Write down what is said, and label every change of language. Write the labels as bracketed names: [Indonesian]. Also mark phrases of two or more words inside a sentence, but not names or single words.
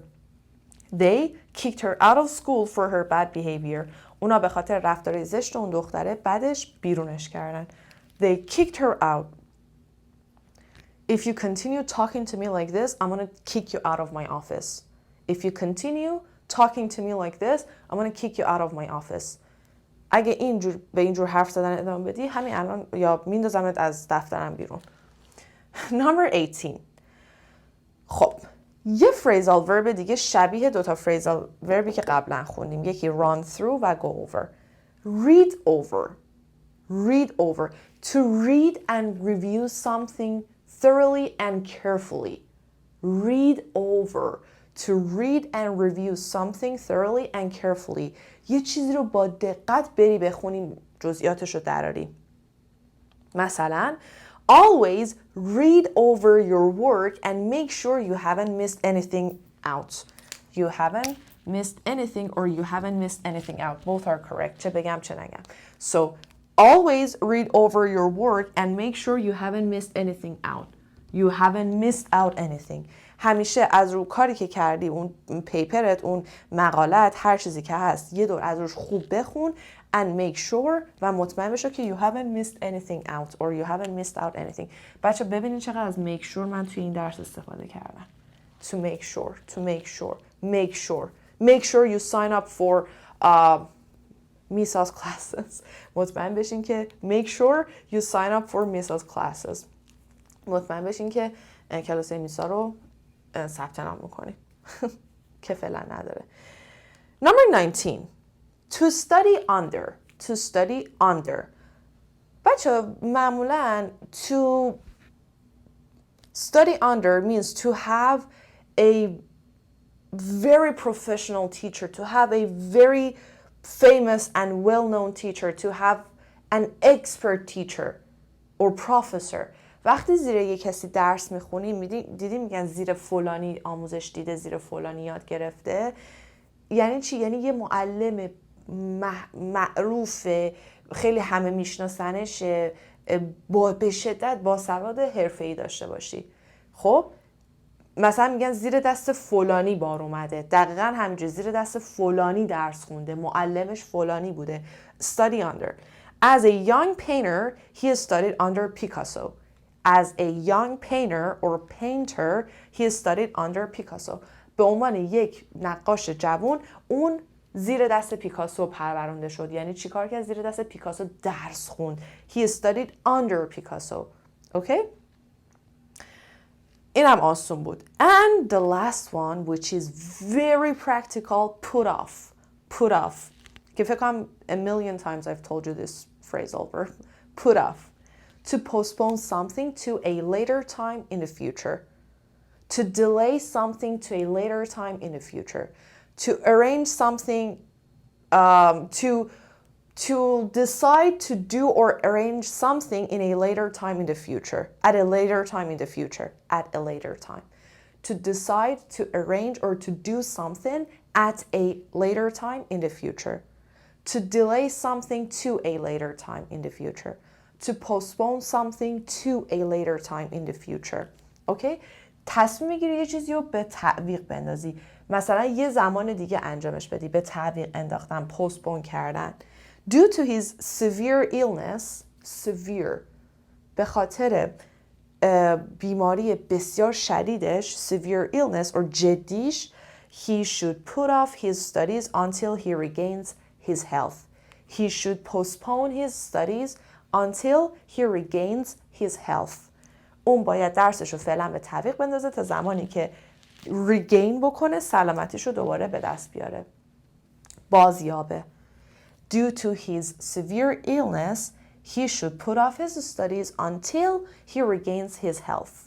[English] They kicked her out of school for her bad behavior. [Persian] اونا به خاطر رفتار زشت اون دختره بعدش بیرونش کردن. [English] They kicked her out. If you continue talking to me like this, I'm gonna kick you out of my office. If you continue talking to me like this, I'm gonna kick you out of my office. [Persian] اگه اینجور به اینجور حرف زدن ادامه بدی همین الان یا میندازمت از دفترم بیرون. Number 18. خب یه [English] phrasal verb [Persian] دیگه شبیه دوتا [English] phrasal verb [Persian] ی که قبلا خوندیم. [English] یکی run through و go over. Read over. Read over. To read and review something thoroughly and carefully. Read over. To read and review something thoroughly and carefully. [Persian] یه چیزی رو با دقت بری بخونی جزئیاتش رو دراری. [English] مثلا always read over your work and make sure you haven't missed anything out. You haven't missed anything or you haven't missed anything out. Both are correct. [Persian] چه بگم چه نگم. [English] So always read over your work and make sure you haven't missed anything out. You haven't missed out anything. [Persian] همیشه از رو کاری که کردی، اون پیپرت، اون مقالت، هر چیزی که هست یه دور از روش خوب بخون [English] and make sure [Persian] و مطمئن بشو که [English] you haven't missed anything out or you haven't missed out anything. [Persian] بچه ببینید چقدر از [English] make sure [Persian] من توی این درس استفاده کردم. [English] To make sure, to make sure, make sure. Make sure you sign up for Misa's classes. [Persian] مطمئن بشین که [English] make sure you sign up for Misa's classes. [Persian] مطمئن بشین که کلاس میسا رو ثبت نام میکنی که فعلا نداره. [English] Number 19. To study under. To study under. [Persian] بچه معمولا [English] to study under means to have a very professional teacher, to have a very famous and well-known teacher, to have an expert teacher. or professor. [Persian] وقتی زیر یک کسی درس میخونیم دیدی میگن زیر فلانی آموزش دیده، زیر فلانی یاد گرفته. یعنی چی؟ یعنی یه معلم معروف، خیلی همه میشناسنش، به شدت باسواد حرفه‌ای داشته باشی. خب مثلا میگن زیر دست فلانی بار اومده، دقیقاً همینجوری زیر دست فلانی درس خونده، معلمش فلانی بوده. [English] Study under. As a young painter, he studied under Picasso. As a young painter or painter, he studied under Picasso. [Persian] به عنوان یک نقاش جوان اون زیر دست پیکاسو پرورانده شد. یعنی چیکار کرد؟ زیر دست پیکاسو درس خوند. [English] He studied under Picasso. [Persian] Okay? اینم آسون بود. [English] And the last one, which is very practical, put off. Put off. [Persian] که فکر کنم [English] a million times I've told you this phrasal verb. Put off. To postpone something to a later time in the future. To delay something to a later time in the future. To arrange something, to decide to do or arrange something in a later time in the future. At a later time in the future. At a later time. To decide to arrange or to do something at a later time in the future. To delay something to a later time in the future. To postpone something to a later time in the future. Okay? [Persian] تصمیم میگیری یه چیزی رو به تعویق بندازی. مثلا یه زمان دیگه انجامش بدی. به تعویق انداختن، پستپون کردن. [English] Due to his severe illness, severe, [Persian] به خاطر بیماری بسیار شدیدش، [English] severe illness or جدیش, he should put off his studies until he regains his health. He should postpone his studies until he regains his health. [Persian] اون باید درسش رو فعلا به تعویق بندازه تا زمانی که regain بکنه، سلامتیش رو دوباره به دست بیاره، بازیابه. [English] Due to his severe illness, he should put off his studies until he regains his health.